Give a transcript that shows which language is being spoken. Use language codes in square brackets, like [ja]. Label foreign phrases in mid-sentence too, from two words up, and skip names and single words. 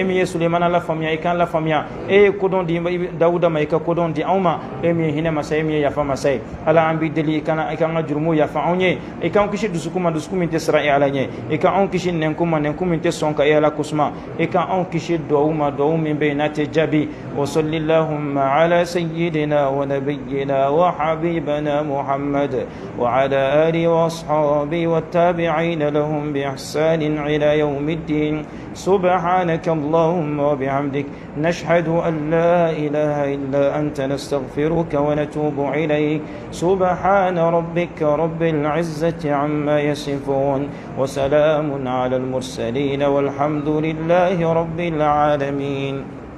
[bm] min ye sulemana lafaamuya i k'an lafaamuya e ye kodɔn di dawuda ma i ka kodɔn di anw ma e min ye hinɛ masa e min ye yafa masa ye ala an b'i deli i kan ka jurumu yafa anw ye i k'an kisi dusukun ma dusukun min tɛ siran e ala ɲɛ i ka anw kisi nɛnkun ma nɛnkun min tɛ sɔn ka e ala kosuma i ka anw kisi duwawu ma duwawu min bɛ yen n'a tɛ jaabi [ar] وصل اللهم على سيدنا ونبينا و حبيبنا محمد وعلى آله وأصحابه والتابعين لهم بإحسان إلى يوم الدين سبحانك اللهم وبحمدك نشهد أن لا إله إلا أنت نستغفرك ونتوب إليك سبحان ربك رب العزة عما يصفون وسلام على المرسلين والحمد لله رب العالمين.